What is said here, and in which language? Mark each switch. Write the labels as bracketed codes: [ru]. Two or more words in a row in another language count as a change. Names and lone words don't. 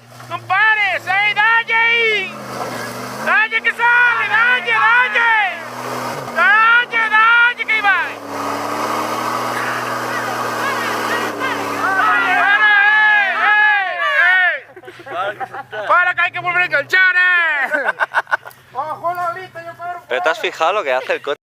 [es] ¡No pares! ¡Ey, dalle! ¡Dalle que sale! ¡Dalle, dalle! ¡Dalle, [pt] que aí vai! [es] ¡Para que hay que volver a enganchar, Ojo, Lolita, yo ¿Pero te has fijado lo que hace el coche?